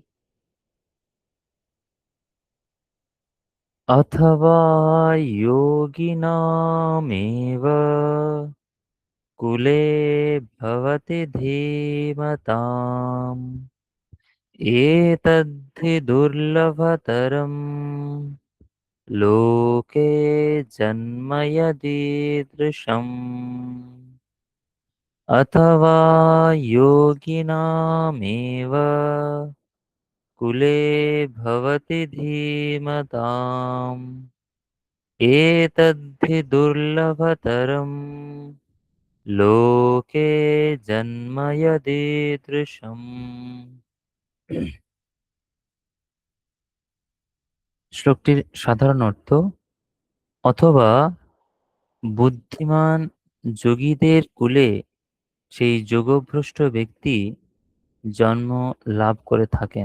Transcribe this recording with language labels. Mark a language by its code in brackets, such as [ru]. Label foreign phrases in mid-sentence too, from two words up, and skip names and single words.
[sa] অথবা যোগিনামেব কুলে ভবতি ধীমতাম এতদ্ধি দুর্লভতরম লোকে জন্ম যদীদৃশম। अथवा योगिनामेव कुले भवति धीमताम् एतद्धि दुर्लभतरं लोके जन्म यदीदृशम्। [bn] শ্লোকটির সাধারণ অর্থ, অথবা বুদ্ধিমান যোগীদের কুলে সেই যোগভ্রষ্ট ব্যক্তি জন্ম লাভ করে থাকেন।